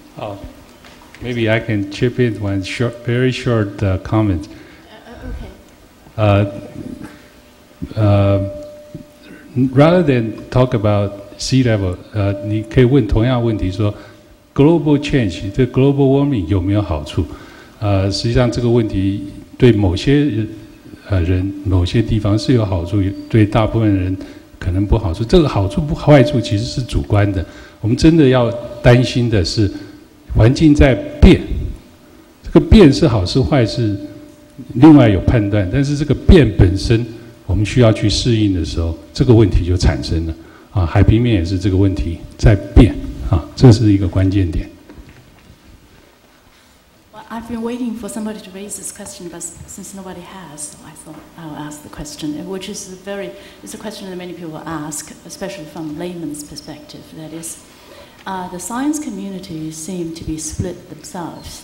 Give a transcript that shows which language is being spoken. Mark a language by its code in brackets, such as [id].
[en] Oh, maybe I can chip in one very short comment. Okay. Rather than talk about sea level, [zh] 你可以问同样的问题说 [en] ，global change 对 global warming [zh] 有没有好处？实际上这个问题对某些人、某些地方是有好处，对大部分人可能不好处。这个好处不坏处其实是主观的。我们真的要担心的是环境在变，这个变是好是坏是另外有判断，但是这个变本身我们需要去适应的时候，这个问题就产生了。海平面也是这个问题在变这是一个关键点。 [en] I've been waiting for somebody to raise this question, but since nobody has, so I thought I'll ask the question, which is it's a question that many people ask, especially from layman's perspective. That is, the science community seem to be split themselves.